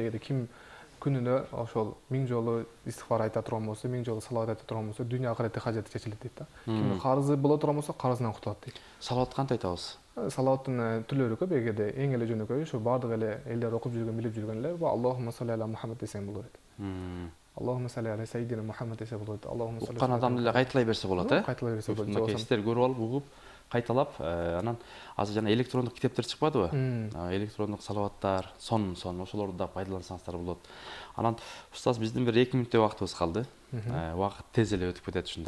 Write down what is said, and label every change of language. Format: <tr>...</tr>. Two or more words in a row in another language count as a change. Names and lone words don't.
<ky>Эгерде ким күнүнө ошол 1000 жолу истигфар айта турган болсо, 1000 жолу салават айта турган болсо, дүйнө акыреттин хажаты чечилет дейт да. Кимдин карызы боло турган болсо, карызынан кутулат дейт. Салават кантип айтабыз? Салаваттын түрлөрү көп. Эгерде эң эле жөнөкөйү ушу баардык эле элдер окуп жүргөн, билип жүргөн эле</ky> <ar>اللهم صل على محمد</ar> <ky>десең болот.</ky> <ar>اللهم صل على سيدنا محمد</ar> <ky>десе болот.</ky> <ar>اللهم صل.</ar> <ky>Уккан адам эле кайталай берсе болот, Кайталай берсе болот. Сиздер көрүп алып, угуп, кайталап, анан азыр жана электрондук китептер чыкпадыбы? Электрондук салаваттар, сонун ошолорду да пайдалансаңыздар болот. Анан устаз, биздин бир 2 мүнөттөй убактыбыз калды. Убакыт тез эле өтүп кетет ушундай.</ky>